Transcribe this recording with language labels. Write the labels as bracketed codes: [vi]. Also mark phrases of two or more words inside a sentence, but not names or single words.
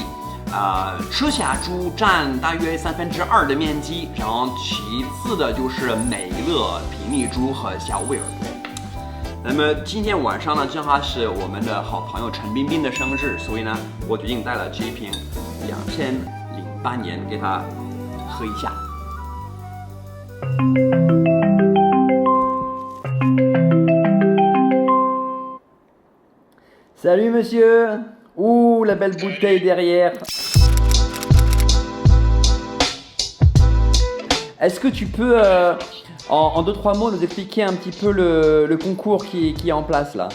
[zh] 赤霞珠占大约2/3的面积，然后其次的就是美乐、平蜜珠和小威尔多。那么今天晚上呢，正好是我们的好朋友陈彬彬的生日，所以呢，我决定带了这一瓶2008年给他喝一下。 [fr] Salut monsieur! Ouh, la belle bouteille derrière! Est-ce que tu peux, en 2-3 mots, nous expliquer un petit peu le concours qui est en place là?